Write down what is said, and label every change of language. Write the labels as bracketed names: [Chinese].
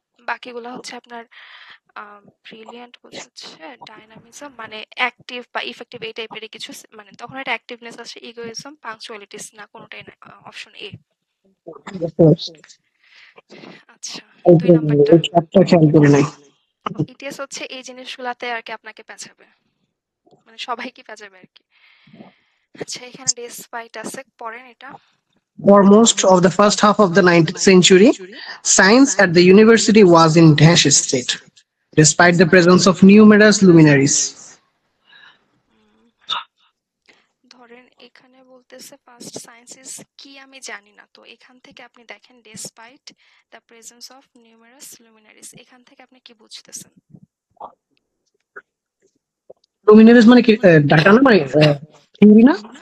[Bangla] বাকিগুলো হচ্ছে আপনার ব্রিলিয়ান্ট বোঝাচ্ছে ডাইনামিজম, মানে অ্যাক্টিভ বা ইফেক্টিভ এই টাইপের কিছু, মানে তখন এটা অ্যাক্টিভনেস আছে, ইগোইজম, পাংচুয়ালিটিস না, কোনোটাই না, অপশন এ। বুঝতে পারছি। আচ্ছা, এই 2 নাম্বারটা চ্যাপ্টার খেয়াল করে নাই। ইটিএস হচ্ছে এই জিনিসগুলাতে আর কি আপনাকে পেঁচাবে, মানে সবাইকে পেঁচাবে আর কি। আচ্ছা, এখানে ডেসপাইট আছে, পড়েন এটা। [English] For most of the first half of the 19th century, science at the university was in dash state, despite the presence of numerous luminaries. [Bangla] ধরেন এখানে বলতেছে ফার্স্ট সায়েন্সেস কি আমি জানি না, তো এখান থেকে আপনি দেখেন [English] despite the presence of numerous luminaries, [Bangla] এখান থেকে আপনি কি বুঝতেছেন? Luminaries মানে কি? ডাটা না, মানে থিওরি না?